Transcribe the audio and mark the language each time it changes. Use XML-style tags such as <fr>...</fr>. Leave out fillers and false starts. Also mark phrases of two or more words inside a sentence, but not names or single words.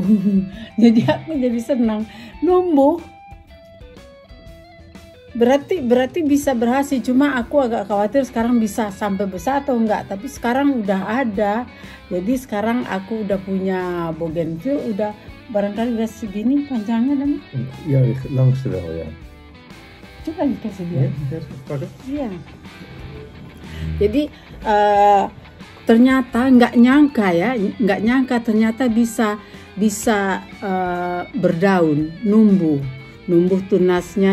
<id>Jadi aku jadi senang, numbuh. Berarti bisa berhasil, cuma aku agak khawatir sekarang bisa sampai besar atau enggak. Tapi sekarang udah ada. Jadi sekarang aku udah punya bougainville, udah barangkali udah segini panjangnya dan.</id> <nl>Ja, langste wel, ja.</nl> <id>Coba dikasih dia. Iya. Jadi ternyata nggak nyangka ternyata bisa berdaun, numbuh tunasnya.</id>